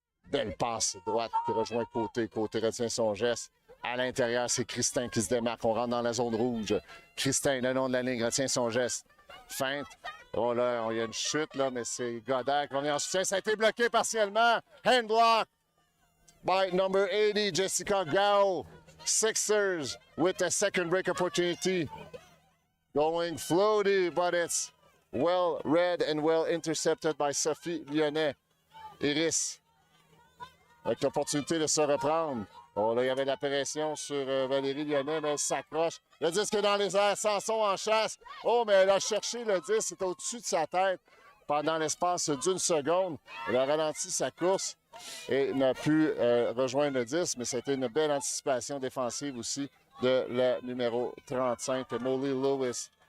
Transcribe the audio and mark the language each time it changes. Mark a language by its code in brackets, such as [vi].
[fr] Belle passe droite qui rejoint côté. Côté retient son geste. À l'intérieur, c'est Christin qui se démarque. On rentre dans la zone rouge. Christin, le long de la ligne, retient son geste. Feinte. Oh là, il y a une chute, là, mais c'est Godard qui va venir en soutien. Ça a été bloqué partiellement. [en] Hand block by number 80, Jessica Gao. Sixers with a second break opportunity. Going floaty, but it's well read and well intercepted by Sophie Lyonnais. [fr] Iris, avec l'opportunité de se reprendre. Oh là, il y avait de la pression sur Valérie Lyonnais, mais elle s'accroche. Le disque dans les airs, Sanson en chasse. Oh, mais elle a cherché le disque, c'est au-dessus de sa tête. pendant l'espace d'une seconde. Il a ralenti sa course et n'a pu rejoindre le 10, mais c'était une belle anticipation défensive aussi de la numéro 35, Molly Lewis.